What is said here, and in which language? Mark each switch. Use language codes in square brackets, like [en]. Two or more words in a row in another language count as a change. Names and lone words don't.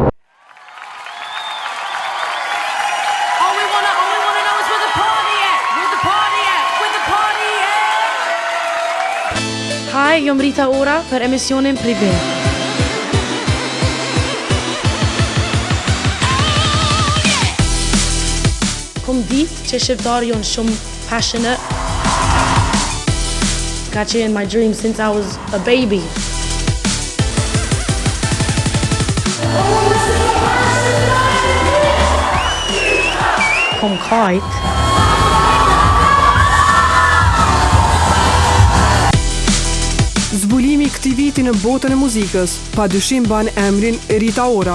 [sq] Hi, jom Rita Ora për emisionin Privé. Kom ditë që shqiptarë jonë shumë passionate. Ka qenë [en] my dream since I was a baby. [sq] Kom kajt. Zbulimi këtij viti në botën e muzikës, padyshim ban emrin Rita Ora.